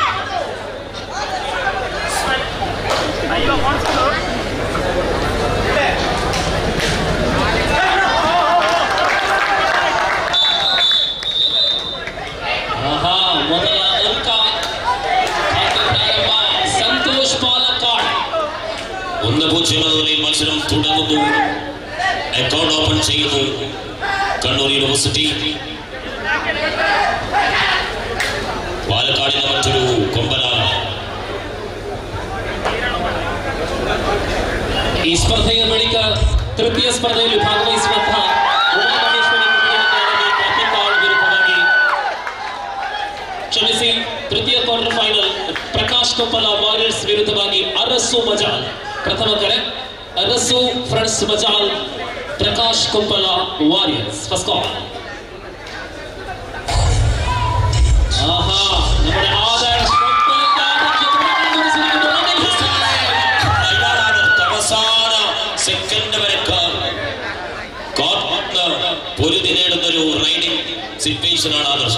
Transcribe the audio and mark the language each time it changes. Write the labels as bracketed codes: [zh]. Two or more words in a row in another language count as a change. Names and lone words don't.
[kn] ಮೊದಲ ಅಂಕ ಸಂತೋಷ್ ಪಾಲಕ್ಕಾಡ್. [ml] 1-0 മത്സരം തുടങ്ങുന്നു. [en] account open [ml] ചെയ്യുന്നു കണ്ണൂർ യൂണിവേഴ്സിറ്റി. പാലക്കാടിന്റെ മറ്റൊരു കൊമ്പനാണ്. ഈ സ്പർദ്ധയിൽ [kn] ബಳಿಕ തൃತೀಯ ಸ್ಪರ್ಧೆಯಲ್ಲಿ ಭಾಗವಹಿಸುವಂತಹ ಕ್ಷಮಿಸಿ ತೃತೀಯ [en] quarter final [kn] ಪ್ರಕಾಶ್ ಕೊಪ್ಪಲ ವಾರಿಯರ್ಸ್ ವಿರುದ್ಧವಾಗಿ ಅರಸು ಮಜಾಲ್. ಪ್ರಥಮ ಕರೆ ಅರಸು ಫ್ರೆಂಡ್ಸ್ ಮಜಾಲ್, ಪ್ರಕಾಶ್ ಕೊಪ್ಪಲ ವಾರಿಯರ್ಸ್. [en] First call. [ml] നമ്മുടെ ആദർശ് അവസാന സെക്കൻഡ് വരെ പൊരുതി നേടുന്ന ഒരു [en] raiding situation [ml] ആണ് ആദർശ്.